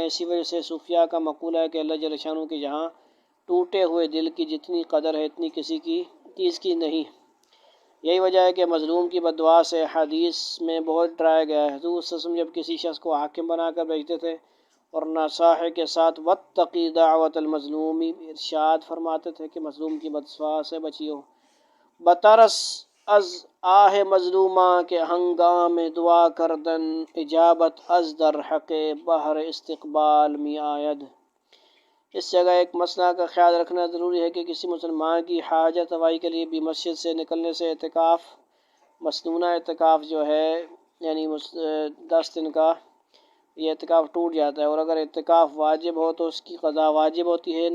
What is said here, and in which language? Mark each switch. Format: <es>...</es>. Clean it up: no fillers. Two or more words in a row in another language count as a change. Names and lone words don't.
<ur>اسی وجہ سے صوفیاء کا مقولہ ہے کہ اللہ</ur> <ar>جل شانہ</ar> <ur>کے جہاں ٹوٹے ہوئے دل کی جتنی قدر ہے اتنی کسی کی چیز کی نہیں۔ یہی وجہ ہے کہ مظلوم کی بد دعا سے حدیث میں بہت ڈرایا گیا ہے۔ حضور صلی اللہ علیہ وسلم جب کسی شخص کو حاکم بنا کر بھیجتے تھے اور ناصح کے ساتھ</ur> <ar>واتقی دعوت المظلوم</ar> <ur>ارشاد فرماتے تھے کہ مظلوم کی بد دعا سے بچیو،</ur> <fa>بترس از آہ مظلومہ کے ہنگام دعا کردن، اجابت از در حق بہر استقبال می آید۔</fa> <ur>اس جگہ ایک مسئلہ کا خیال رکھنا ضروری ہے کہ کسی مسلمان کی حاجت روائی کے لیے بھی مسجد سے نکلنے سے اعتکاف، مسنونہ اعتکاف جو ہے یعنی 10 دن کا، یہ اعتکاف ٹوٹ جاتا ہے، اور اگر اعتکاف واجب ہو تو اس کی قضا واجب ہوتی ہے۔</ur>